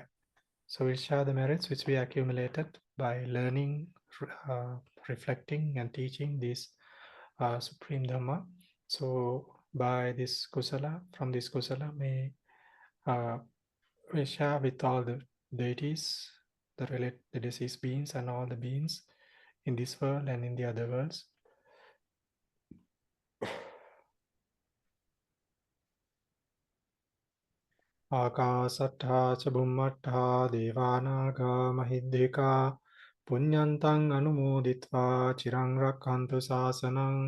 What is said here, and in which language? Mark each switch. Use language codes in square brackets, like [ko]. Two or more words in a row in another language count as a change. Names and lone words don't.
[en] So we'll share the merits which we accumulated by learning, reflecting, and teaching this Supreme Dhamma. So by this Kusala, from this Kusala, we share with all the deities, the deceased beings, and all the beings in this world and in the other worlds. [pi] Akasattha ca bhummattha devanaga mahiddhika punyantang anumoditva chirang rakkantu sasanang.